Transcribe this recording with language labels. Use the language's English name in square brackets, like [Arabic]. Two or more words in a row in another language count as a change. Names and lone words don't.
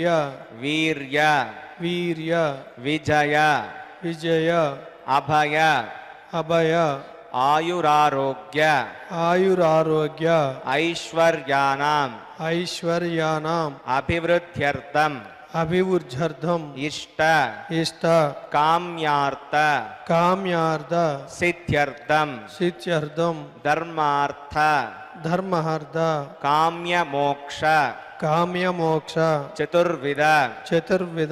[Sanskrit] వీర్య వీర్య విజయ విజయ అభయ అభయ ఆయురారోగ్య ఆయురారోగ్య ఐశ్వర్యానాం ఐశ్వర్యానాం అభివృద్ధ్యర్థం अभिवृद्ध्यर्थम इष्ट इष्ट काम्यार्थ काम्यार्थ सिद्ध्यर्थम सिद्ध्यर्थम धर्मार्थ धर्मार्थ काम्य मोक्ष काम्य मोक्ष चतुर्विध चतुर्विध